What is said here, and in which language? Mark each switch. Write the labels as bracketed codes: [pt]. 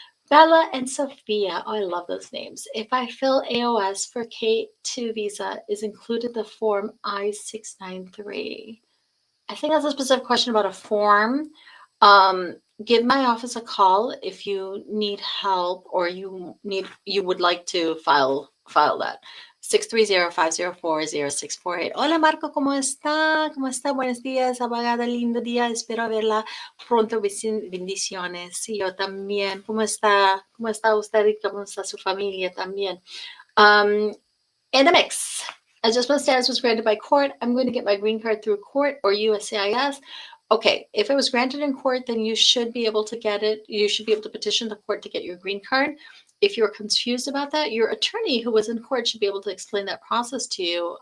[en] Bella and Sophia, oh, I love those names. If I fill AOS for K2 visa, is included the form I-693. I think that's a specific question about a form. Give my office a call if you need help or you would like to file that. [es] 630-504-0648. Hola Marco, ¿cómo está? ¿Cómo está? Buenos días, abogada, lindo día. Espero verla pronto. Bendiciones. Sí, yo también. ¿Cómo está? ¿Cómo está usted y cómo está su familia también? [en] In the mix. Adjustment status was granted by court. I'm going to get my green card through court or USCIS. Okay, if it was granted in court, then you should be able to get it. You should be able to petition the court to get your green card. If you're confused about that, your attorney who was in court should be able to explain that process to you.